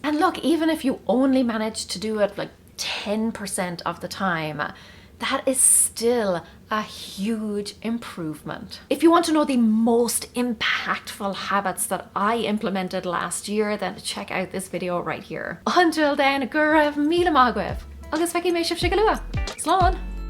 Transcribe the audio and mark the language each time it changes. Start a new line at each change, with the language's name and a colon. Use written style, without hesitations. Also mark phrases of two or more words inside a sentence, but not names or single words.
English: And look, even if you only manage to do it like 10% of the time, that is still a huge improvement. If you want to know the most impactful habits that I implemented last year, then check out this video right here. Until then,
Irish: gur raibh míle maith agaibh. Agus feici mé sibh sigalua. Slán!